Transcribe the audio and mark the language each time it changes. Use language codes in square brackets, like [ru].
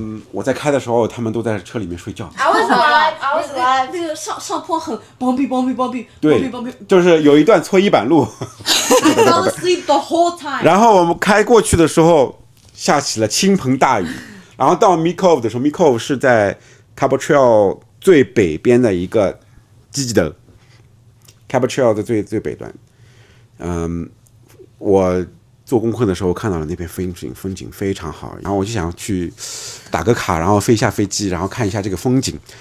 [zh] 我在开的时候，他们都在车里面睡觉。 [en] I was alive. I was alive. [zh] 那个上坡很 bumpy，对，就是有一段搓衣板路。 [en] I fell asleep the whole time. [zh] 然后我们开过去的时候，下起了倾盆大雨。然后到 Mead Cove 的时候 ，Mead Cove 是在 Cabot Trail 最北边的一个基地的 Cabot Trail 的最北端。我做功课的时候看到了那边风景非常好，然后我就想去打个卡，然后飞一下飞机，然后看一下这个风景。